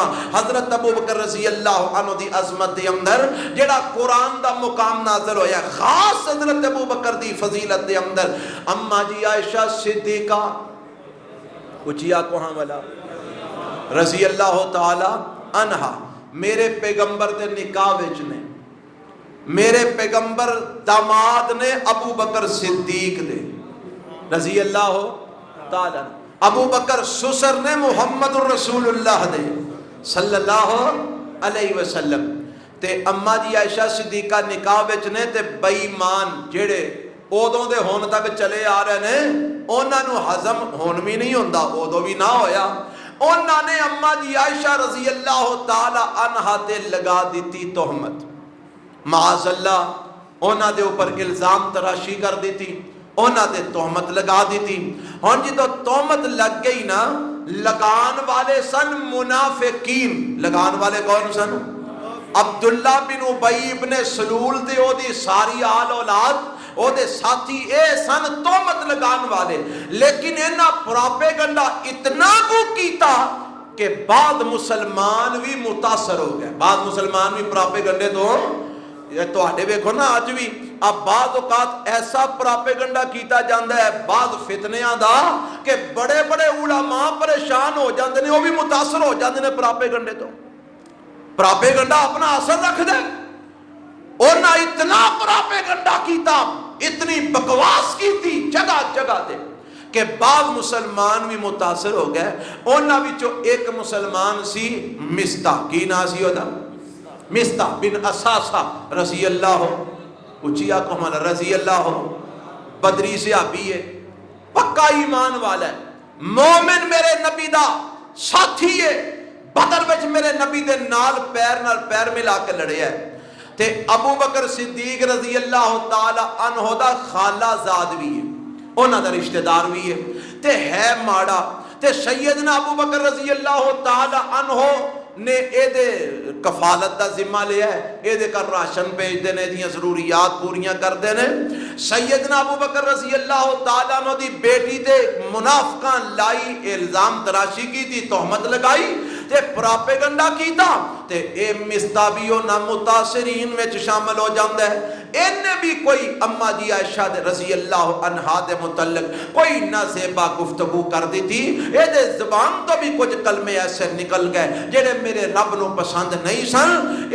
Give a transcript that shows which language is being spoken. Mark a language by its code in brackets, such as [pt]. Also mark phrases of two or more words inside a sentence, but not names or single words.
[pa] حضرت ابو بکر [ar] رضی اللہ عنہ [pa] دی عظمت دے اندر جڑا قرآن دا مقام نازل ہویا خاص حضرت ابو بکر دی فضیلت دے اندر اما جی عائشہ صدیقہ اچیا کوہاں والا [ar] رضی اللہ تعالی عنہا [pa] میرے پیغمبر دے نکاح وچ نے، میرے پیغمبر داماد نے ابو بکر صدیق دے [ar] رضی اللہ تعالی. [pa] ابو بکر سسر نے محمد الرسول اللہ دے [ar] صلی اللہ علیہ وسلم. [pa] تے اما جی عائشہ صدیقہ نکاح وچ نے تے بے ایمان جڑے اودوں دے ہون تک چلے آ رہے نے انہاں نو ہضم ہون بھی نہیں ہوندا، اودوں بھی نہ ہویا. انہاں نے اما جی عائشہ [ar] رضی اللہ تعالی عنہا [pa] تے لگا دیتی تہمت. [ar] معاذ اللہ [pa] انہاں دے اوپر الزام تراشی کر دیتی، انہاں دے تہمت لگا دیتی. ہاں جی تو تہمت لگ گئی نا، لگان والے سن منافقین. لگان والے کون سن؟ عبداللہ بن ابی بن سلول تے او دی ساری آل اولاد او دے ساتھی اے سن تہمت لگان والے. لیکن انہاں پراپیگنڈا اتنا کو کیتا کہ بعد مسلمان بھی متاثر ہو گئے. بعد مسلمان بھی پراپیگنڈے تو یہ تو آٹے ویکھو نا آج بھی. اب بعض اوقات ایسا پراپیگنڈا کیتا جاندہ ہے بعض فتنیاں دا کہ بڑے بڑے علماء پریشان ہو جاندے نے، وہ بھی متاثر ہو جاندے نے پراپیگنڈے تو. پراپیگنڈا اپنا اثر رکھ دے. انہاں اتنا پراپیگنڈا کیتا، اتنی بکواس کیتی جگہ جگہ دے کہ بعض مسلمان بھی متاثر ہو گئے. انہاں وچوں ایک مسلمان سی مستح، کی نا سی ہوتا؟ مستح بن اساسہ [ar] رضی اللہ [pa] اچیا کو ہمارا [ar] رضی اللہ [pa] بدری صحابی ہے، پکا ایمان والا ہے، مومن میرے نبی دا ساتھی ہے. بدر وچ میرے نبی دے نال پیر ملا کے لڑے ہے. تے ابو بکر صدیق [ar] رضی اللہ تعالی عنہ [pa] دا خالہ زاد بھی ہے، انہاں دا رشتہ دار بھی ہے. تے ہے ماڑا تے سیدنا ابو بکر [ar] رضی اللہ تعالی عنہ [pa] نے اے دے کفالت دا ذمہ لیا ہے، اے دے کر راشن بھیج دینے، دیاں ضروریات پوریاں کر دینے. سیدنا ابو بکر [ar] رضی اللہ تعالیٰ عنہ [pa] دی بیٹی تے منافقاں لائی، الزام تراشی کی تھی، تہمت لگائی تے پراپیگنڈا کیتا تے اے مستابیو نہ متاثرین میں شامل ہو جاندہ ہے. انہیں بھی کوئی اما جی عائشہ [ar] رضی اللہ عنہا [pa] دے متعلق کوئی نہ زیبا گفتگو کر دی تھی. اے دے زبان تو بھی کچھ کلمے ایسے نکل گئے جڑے میرے رب نو پسند نہیں سن.